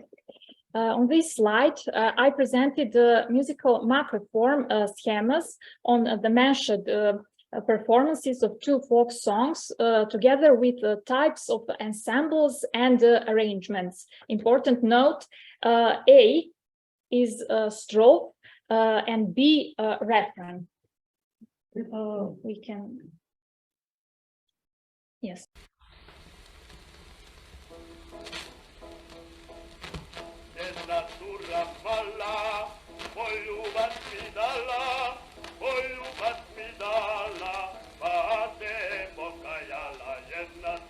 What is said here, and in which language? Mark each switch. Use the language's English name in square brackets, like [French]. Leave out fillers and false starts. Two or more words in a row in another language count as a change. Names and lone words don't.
[English] On this slide, I presented the musical macroform schemas on the mentioned performances of two folk songs, together with types of ensembles and arrangements. Important note: A is strophe and B refrain. We can. Yes. [Serbian] Jedna cura mala, poljubac mi dala, pa se pokajala. Jedna